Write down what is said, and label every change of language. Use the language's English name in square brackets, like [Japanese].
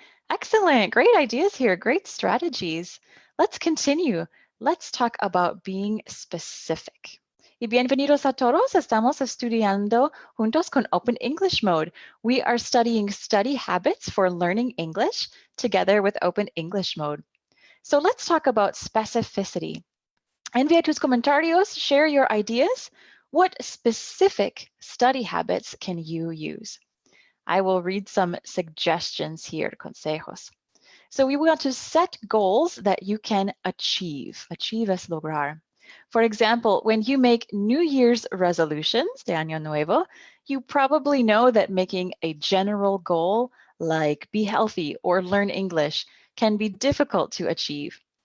[English] Excellent, great ideas here, great strategies. Let's continue. Let's talk about being specific. [Spanish] Y bienvenidos a todos. Estamos estudiando juntos con Open English Mode. [English] We are studying study habits for learning English together with Open English Mode. So let's talk about specificity. [Spanish] Envía tus comentarios, [English] share your ideas. What specific study habits can you use? I will read some suggestions here, consejos. So we want to set goals that you can achieve. Achieve [Spanish] es lograr. [English] For example, when you make New Year's resolutions [Spanish] de Año Nuevo, [English] you probably know that making a general goal like be healthy or learn English can be difficult to achieve.